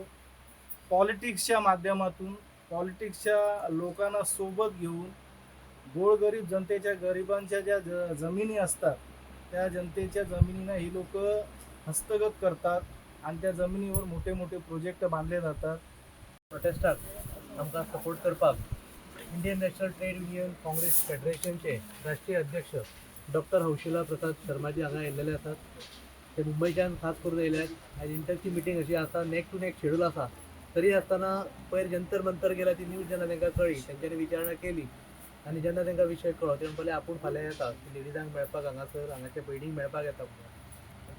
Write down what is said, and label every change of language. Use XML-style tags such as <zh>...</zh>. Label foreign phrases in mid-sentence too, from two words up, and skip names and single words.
<mr>पॉलिटिक्सच्या माध्यमातून पॉलिटिक्सच्या लोकांना सोबत घेऊन गोरगरीब जनतेच्या गरिबांच्या ज्या जमिनी असतात त्या जनतेच्या जमिनींना ही लोक हस्तगत करतात आणि त्या जमिनीवर मोठे मोठे प्रोजेक्ट बांधले जातात.</mr> <kok>प्रोटेस्टाक आमकां सपोर्ट करपाक इंडियन नॅशनल ट्रेड युनियन काँग्रेस फेडरेशनचे राष्ट्रीय अध्यक्ष डॉक्टर हौशिला प्रसाद शर्माजी हांगा येयल्लेले आसात. ते मुंबयच्यान खास करून येयल्यात. आयज इंटरची मिटींग अशी आसा,</kok> <en>neck to neck schedule</en> <kok>आसा. तरी आसतना पयर जंतर मंतर गेला ती न्यूज जेन्ना तांकां कळ्ळी तेंच्यांनी विचारणा केली आनी जेन्ना तांकां विशय कळ्ळो तेन्ना म्हणलें आपूण फाल्यां येता लेडीजांक मेळपाक हांगासर हांगाच्या भयणीक मेळपाक येता म्हणून.</kok>